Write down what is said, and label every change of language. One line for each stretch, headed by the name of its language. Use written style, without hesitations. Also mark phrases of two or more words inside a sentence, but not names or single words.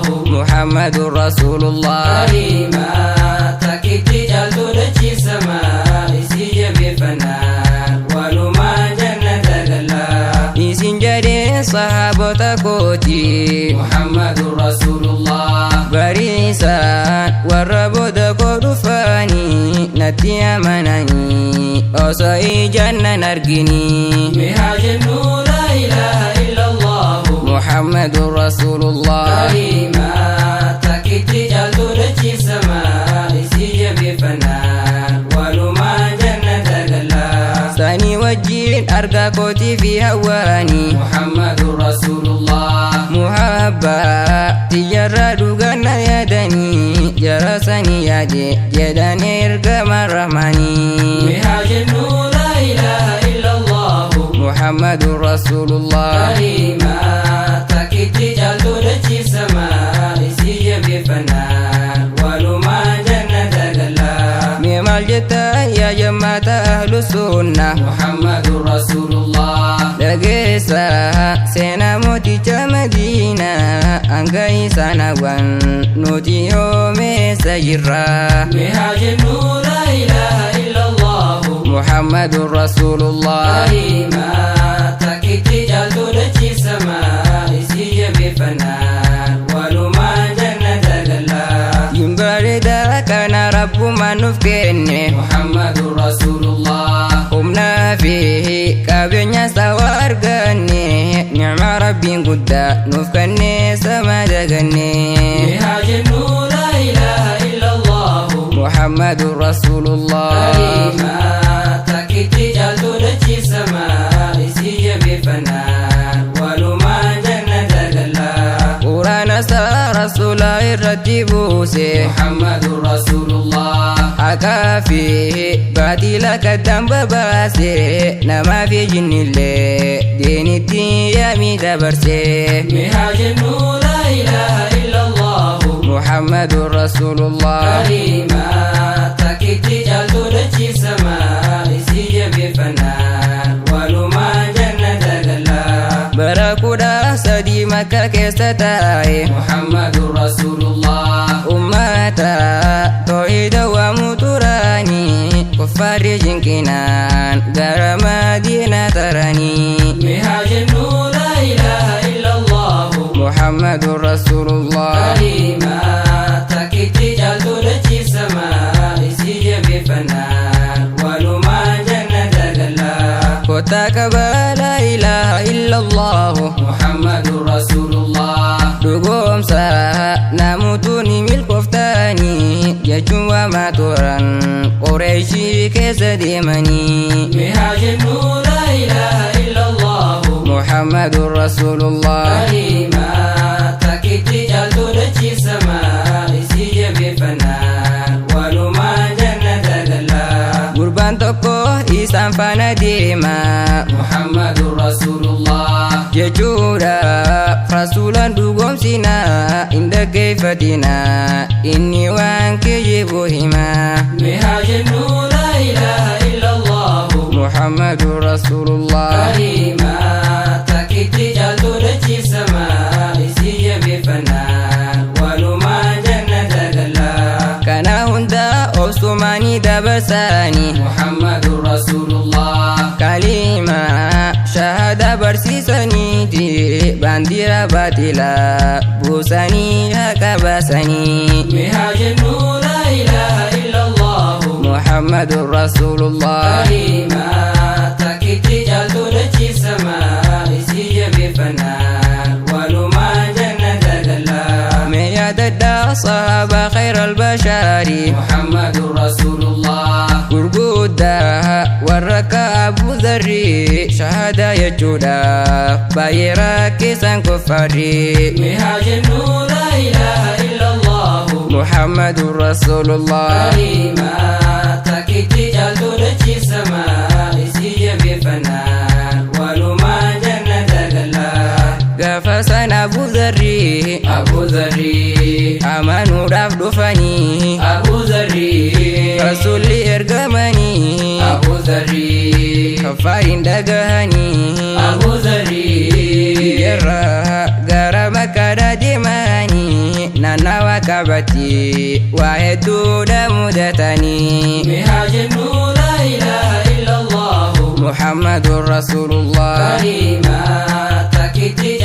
Arabic: محمد رسول الله
Oromo: kalimaa takkitti caaltu dachii samaa isii jabeeffannaan walumaa jannata gallaa إسين sahabota kooti
Arabic: محمد رسول الله
Oromo: bariisaan warra booda koo dhufanii natti amananii osoo ijaan nan argini mihaa jennu
Arabic: لا إله إلا الله محمد رسول الله
Oromo: kalimaa takkitti caaltu dachiisamaa isii jabeeffannaan walumaa jannata gallaa sanii wajjiin argaa kootii fi hawaanii
Arabic: محمد رسول الله
Oromo: muhabbaa tiyyarraa dhuganna yaadanii jara sanii yaade jedhan ergama rahmanii mihaa jennu
Arabic: لا إله إلا الله محمد رسول الله
Oromo: kalimaa takkitti caaltu dachiisamaa isii jabeeffannaan walumaa jannata gallaa mee maal jetta yaa jammaata
Arabic: أهل السنة محمد رسول الله
Oromo: dhageessa seenaa mooticha Madiinaa hanga isaanawwan nuti hoomeessa jirra mihaa jennu
Arabic: لا إله إلا الله محمد رسول الله
Oromo: kalimaa takkitti caaltu dachiisamaa isii jabeeffannaan walumaa jannata gallaa yimbareeda kana rabbumaan nuuf kenne
Arabic: محمد رسول الله
Oromo: humnaa fi qabeenya sawa arganne ni'ma rabbiin guddaa nuuf kenne sama daganne mihaa jennu
Arabic: لا إله إلا الله محمد رسول الله
Oromo: kalimaa takkitti caaltu dachiisamaa isii jabeeffannaan walumaa jannata gallaa quraana isaa rasuula irratti buuse
Arabic: محمد رسول الله
Oromo: haqaa fi baatila kaddaan babaase namaa fi jinnillee diinitti yaamii dabarse mihaa jennu
Arabic: لا إله إلا الله محمد رسول الله
Oromo: kalimaa takkitti caaltu dachiisamaa isii jabeeffannaan walumaa jannata gallaa bara 13 makka keessa taa'e
Arabic: محمد رسول الله
Oromo: ummata tawhiida waamu turanii kuffaarri jinqinaan gara Madiinaa taranii mihaa jennu
Arabic: لا إله إلا الله محمد رسول الله
Oromo: kalimaa takkitti caaltu dachiisamaa isii jabeeffannaan walumaa jannata gallaa kota qabaa
Arabic: لا إله إلا الله محمد رسول الله
Oromo: dhugoomsa namutu ni milkooftanii jechuun waamaa turan Qureeshii keessa deemanii mihaa jennu
Arabic: لا إله إلا الله محمد رسول الله
Oromo: kalimaa takkitti caaltu dachiisamaa isii jabeeffannaan walumaa jannata gallaa gurbaan tokko isaan faana deema
Arabic: محمد رسول الله
Oromo: jechuudha rasuulaan dhugoomsina hin dhaggeeffatina inni waan kijibu hima mihaa jennu
Arabic: لا إله إلا الله محمد رسول الله
Oromo: kalimaa takkitti caaltu dachiisamaa isii jabeeffannaan walumaa jannata gallaa kana hunda obsumaanii dabarsanii
Arabic: محمد رسول الله
Oromo: kalima shahada barsiisaniiti baandira baatila buusanii haqa baasanii mihaa jennu
Arabic: لا إله إلا الله محمد رسول الله
Oromo: kalimaa takkitti caaltu dachiisamaa isii jabeeffannaan walumaa jannata gallaa mee yaadadhaa
Arabic: صحابة خير البشر محمد رسول الله
Oromo: gurguddaa warra akka Abu Dharri shahada jechuudha baay'ee rakkisan kuffaarri mihaa jennu
Arabic: لا إله إلا الله محمد رسول الله
Oromo: kalimaa takkitti caaltu dachiisamaa isii jabeeffannaan walumaa jannata gallaa gaafa san Abu Dharri amanuudhaaf dhufanii Abu Dharri rasuulli ergamanii Abu Dharri kaffaariin dhagahanii Abu Dharri yerra gara Makkaadhaa deemanii naannawa Kaabatti waa hedduudha mudatanii mihaa jennu
Arabic: لا إله إلا الله محمد رسول الله
Oromo: kalimaa takkitti